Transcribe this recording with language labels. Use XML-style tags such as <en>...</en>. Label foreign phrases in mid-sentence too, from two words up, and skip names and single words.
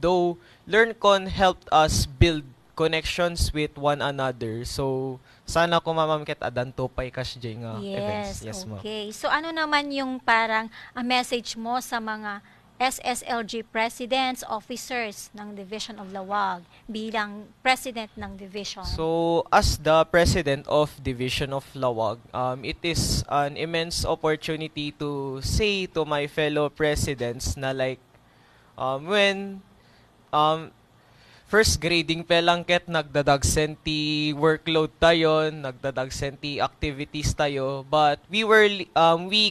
<en>Though LearnCon helped us build connections with one another. So,</en> <ilo>sana ko ma'am ket adan</ilo> <en>to pay cash</en> <ilo>nga events.</ilo> <en>Yes, ma'am. Okay.</en> <tl>So, ano naman yung parang message mo sa mga SSLG presidents, officers ng Division of Lawag bilang president ng division?</tl> <en>So, as the president of Division of Lawag, it is an immense opportunity to say to my fellow presidents na like, when first grading</en> <ilo>pa lang ket nagdadagsen ti workload tayo, nagdadagsen ti activities tayo,</ilo> <en>but we</en>